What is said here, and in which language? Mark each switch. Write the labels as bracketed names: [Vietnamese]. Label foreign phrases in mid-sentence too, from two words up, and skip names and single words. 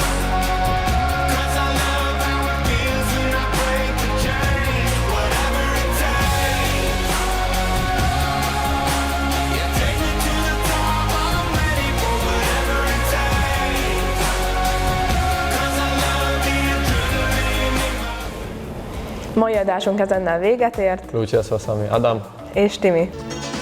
[English] 'Cause I love how it feels when I break the chains. Whatever it takes. Yeah, take me to the top. I'm ready for whatever it takes. 'Cause I love the adrenaline in my [Hungarian] Mai adásunk ezennel véget ért, [Slovak] Lúčia sa s vami Adam. [Hungarian] és Timi.